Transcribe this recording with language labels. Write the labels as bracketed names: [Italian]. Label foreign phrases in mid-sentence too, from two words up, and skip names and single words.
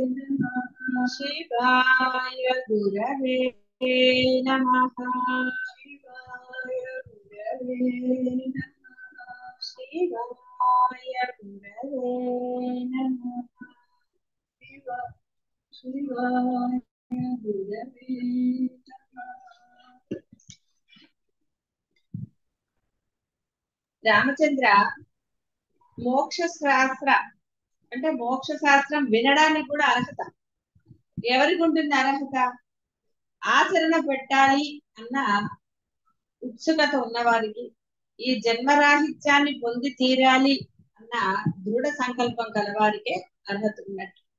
[Sanskrit] शिवाय गुरवे नमः। शिवाय गुरवे शिवाय गुरवे नमः। शिवाय गुरवे [Telugu] రామచంద్ర మోక్ష శాస్త్ర అంటే మోక్ష శాస్త్రం వినడానికి కూడా అర్హత ఎవరికి ఉంటుంది? అర్హత ఆచరణ పెట్టాలి అన్న ఉత్సుకత ఉన్నవారికి, ఈ జన్మరాహిత్యాన్ని పొంది తీరాలి అన్న దృఢ సంకల్పం కలవారికే అర్హత ఉన్నట్టు.